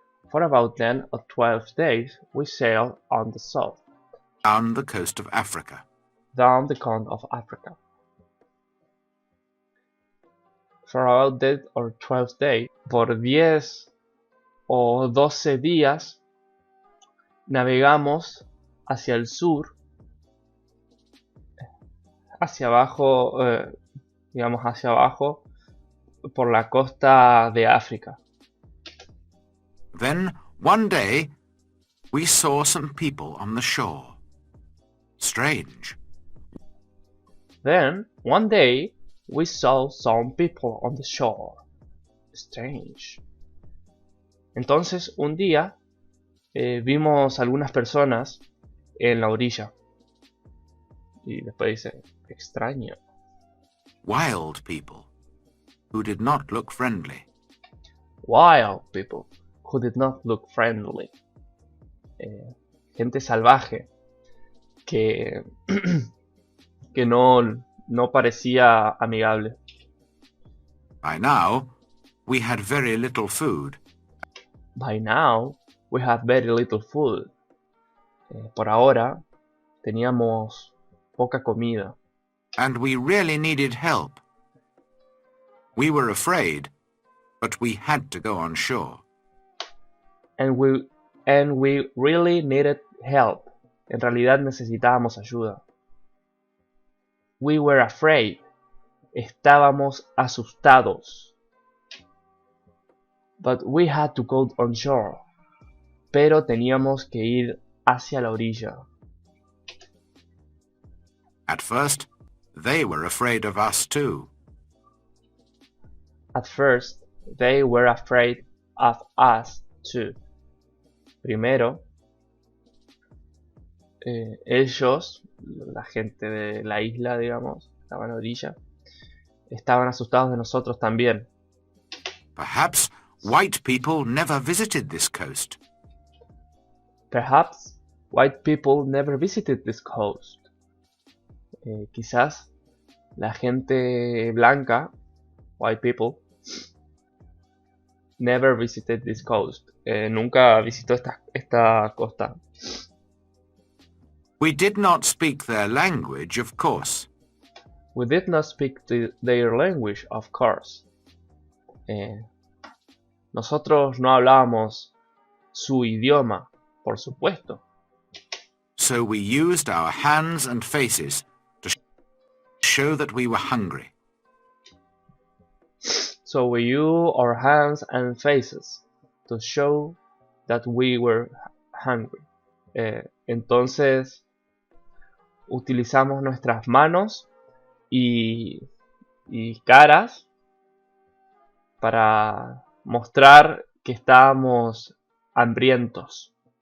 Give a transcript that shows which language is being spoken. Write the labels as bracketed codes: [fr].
[en] For about 10 or 12 days, we sailed on the south. Down the coast of Africa. Down the coast of Africa. For about 10 or 12 days, [es] por 10 o 12 días, navegamos hacia el sur, hacia abajo, digamos hacia abajo, por la costa de África. [en] Then, one day, we saw some people on the shore. Strange. Then, one day, we saw some people on the shore. Strange. [es] Entonces, un día, vimos algunas personas en la orilla. Y después dice, extraño. [en] Wild people, who did not look friendly. Wild people, who did not look friendly. [es] Gente salvaje, que no parecía amigable. [en] By now, we had very little food. By now, we had very little food. [es] Por ahora, teníamos poca comida. [en] And we really needed help. We were afraid, but we had to go on shore. And we really needed help. [es] En realidad necesitábamos ayuda. [en] We were afraid. [es] Estábamos asustados. [en] But we had to go on shore. [es] Pero teníamos que ir hacia la orilla. [en] At first, they were afraid of us too. At first, they were afraid of us too. [es] Primero, ellos, la gente de la isla, digamos, estaban a la orilla, estaban asustados de nosotros también. [en] Perhaps white people never visited this coast. Perhaps white people never visited this coast. [es] Quizás la gente blanca, [en] white people, never visited this coast. [es] Nunca visitó esta costa. [en] We did not speak their language, of course. We did not speak their language, of course. [es] Nosotros no hablábamos su idioma, por supuesto. [en] So we used our hands and faces to show that we were hungry. So we used our hands and faces to show that we were hungry. [es] Entonces utilizamos nuestras manos y caras para mostrar que estábamos hambrientos.